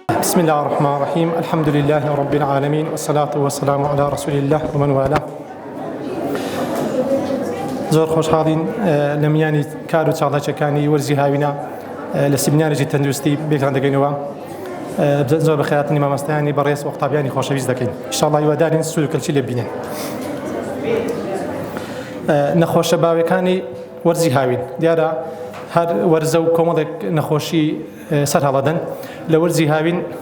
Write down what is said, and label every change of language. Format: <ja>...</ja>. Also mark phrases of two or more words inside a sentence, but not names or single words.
<ar>بسم الله الرحمن الرحيم الحمد لله رب العالمين والصلاة والسلام على رسول الله ومن والاه.</ar> <ckb>زۆر خۆشحاڵین لە میانی کار و چاڵاکیەکانی وەرزی هاوینە لە سیمینارێکی تەندروستی بێتان دەگەینەوە. زۆر بە خێراتنی مامۆستایانی بەڕێز و قوتابیانی خۆشەویست دەکەین. ئینشاءالله هیوادارین سوود و کەلکی لێ ببینن. نەخۆشە باوەکانی وەرزی هاوین دیارە هەر وەرزە و کۆمەڵێک نەخۆشی سەر هەڵەدەن لە وەرزی هاوین.</ckb>